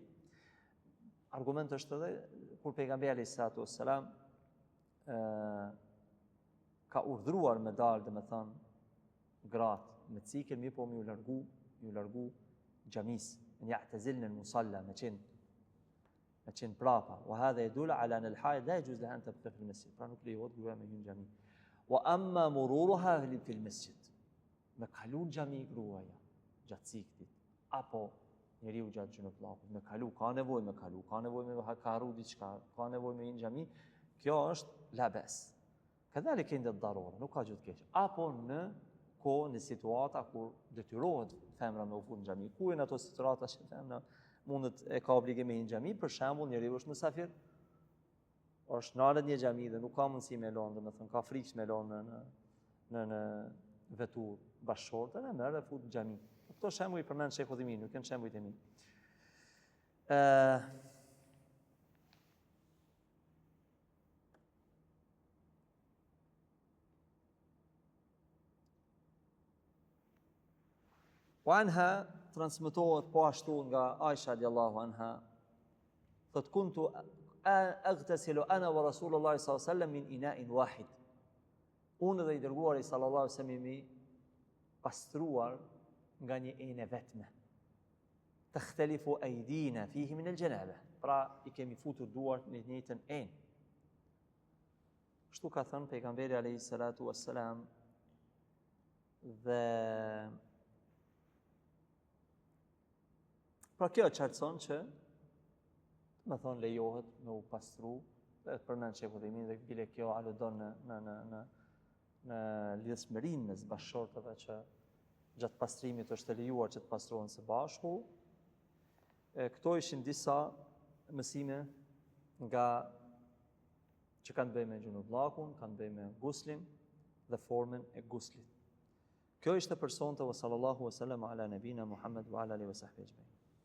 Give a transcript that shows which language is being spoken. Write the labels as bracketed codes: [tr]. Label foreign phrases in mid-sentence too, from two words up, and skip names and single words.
[sq] Argument është edhe kur pejgamberi [ar] عليه الصلاة والسلام [sq] ka urdhëruar me dalë, dhe me thënë, gratë me cikël, mirë po më ju largu xhamis, në [ar] يعتزلن المصلى, [sq] me qenë prapa. [ar] وهذا يدل على أن الحائض لا يجوز لها أن تبقى في المسجد. [sq] Pra nuk lejohet gruaja me hyrë në xhami. [ar] وأما مرورها في المسجد. [sq] Me kalun xhami gruaja gjatë ciklit, apo njeriu gjatë gjunupllakut, me kalu, ka nevojë me kalu, ka nevojë me harru diçka, ka nevojë me një xhami, kjo është labes. [ar] كذلك عند الضرورة, [sq] nuk ka gjë të keq. Apo në kohë, në situata kur detyrohet femra me u fut në xhami, ku janë ato situata që femra mundet e ka obligim me një xhami, për shembull, njeriu është mysafir, është në alet një xhami dhe nuk ka mundësi me lënë, domethënë ka frikë me lënë në vetur bashkëshortën, e merr dhe fut në xhami. Këto shembuj i përmend Sheikhu Udhaymini, nuk janë shembujt e mi. [ar] وعنها [sq] transmetohet po ashtu nga Aisha [ar] رضي الله عنها, thot كنت أغتسل أنا ورسول الله صلى الله عليه وسلم من إناء واحد. [sq] Unë dhe i dërguari [ar] صلى الله عليه وسلم [sq] mi pastruar nga një enë vetme. [ar] تختلف أيدينا فيه من الجنابة. [sq] Pra i kemi futur duart në një njëjtën enë. Kështu ka thënë pejgamberi [ar] عليه الصلاة والسلام, [sq] dhe pra kjo qartëson që me thonë lejohet me u pastru, dhe përmend Sheikhu Udhaymini dhe bile kjo aludon në lidhshmërinë mes bashkëshortëve që gjatë pastrimit është e lejuar që të pastrohen së bashku. Këto ishin disa mësime nga që kanë bëjë me gjunupllakun, kanë bëjë me guslin dhe formën e guslit. Kjo ishte për sonte, [ar] وصلى الله وسلم على نبينا محمد وعلى آله وصحبه أجمعين.